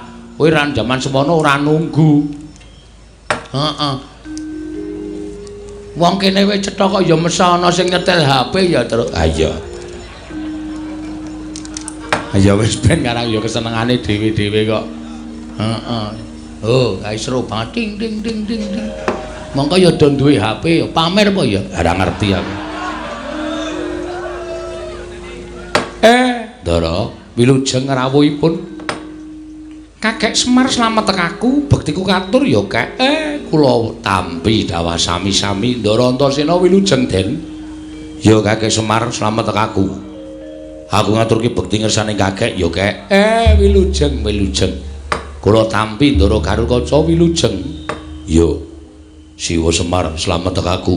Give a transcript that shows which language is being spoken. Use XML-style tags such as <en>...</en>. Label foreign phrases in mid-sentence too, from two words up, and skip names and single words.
<jv>Kowe ran jaman semono ora nunggu. Heeh. Wong kene wis cetha kok ya mesti ana sing nyetel HP ya, Truk. Ha iya. Ya wis ben ngarang ya kesenengane dhewe-dhewe kok. Heeh. Oh, kaisro bating ding ding ding ding. Mongko ya do duwe HP pamer apa ya ora ngerti aku Ndara wilujeng rawuhipun Kakek Semar slamet tekaku bektiku katur ya Kek kula tampi dawah sami-sami Ndara Antasena wilujeng Den ya Kakek Semar slamet tekaku aku ngaturke bekti ngersane Kakek ya Kek wilujeng kula tampi Ndara Karkaca wilujeng ya Siwa Semar slamet tekaku.</jv>